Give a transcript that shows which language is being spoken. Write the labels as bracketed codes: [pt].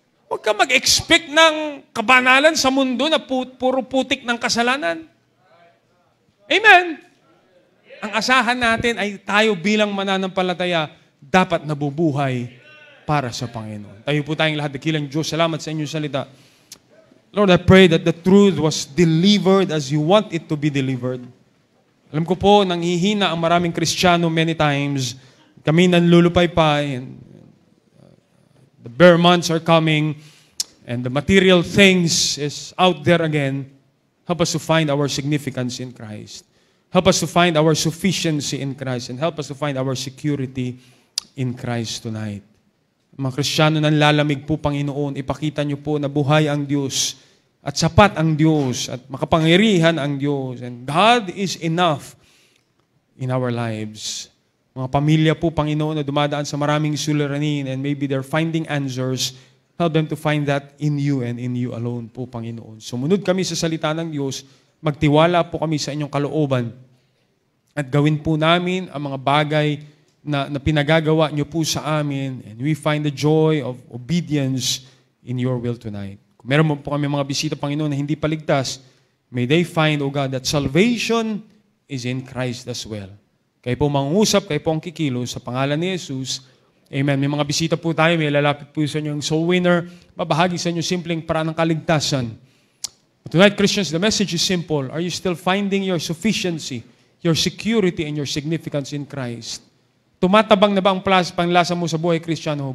[tl] Huwag ka mag-expect ng kabanalan sa mundo na puro putik ng kasalanan. Amen. Ang asahan natin ay tayo bilang mananampalataya dapat nabubuhay para sa Panginoon. Tayo po tayong lahat, dakilang Diyos, salamat sa inyong salita. [en] Lord, I pray that the truth was delivered as you want it to be delivered. [tl] Alam ko po, nanghihina ang maraming Kristiyano [en] many times. [tl] Kami nanlulupaypay, [en] and the bare months are coming, and the material things is out there again. Help us to find our significance in Christ. Help us to find our sufficiency in Christ, and help us to find our security in Christ tonight. [tl] Mga Kristiyano nang lalamig po, Panginoon, ipakita niyo po na buhay ang Diyos at sapat ang Diyos at makapangyarihan ang Diyos. [en] And God is enough in our lives. [tl] Mga pamilya po, Panginoon, na dumadaan sa maraming suliranin [en] and maybe they're finding answers, help them to find that in you and in you alone po, Panginoon. [tl] Sumunod kami sa salita ng Diyos, magtiwala po kami sa inyong kalooban at gawin po namin ang mga bagay na pinagagawa niyo po sa amin, [en] and we find the joy of obedience in your will tonight. [tl] Kung meron po kami mga bisita, Panginoon, na hindi paligtas, [en] may they find, O God, that salvation is in Christ as well. [tl] Kayo po mangungusap, kayo po ang kikilos sa pangalan ni Jesus. Amen. May mga bisita po tayo, may lalapit po sa inyo yung soul winner, babahagi sa inyo simpleng paraan ng kaligtasan. [en] But tonight, Christians, the message is simple. Are you still finding your sufficiency, your security, and your significance in Christ? [tl] Tumatabang na ba ang panglasa mo sa buhay, Kristiyano?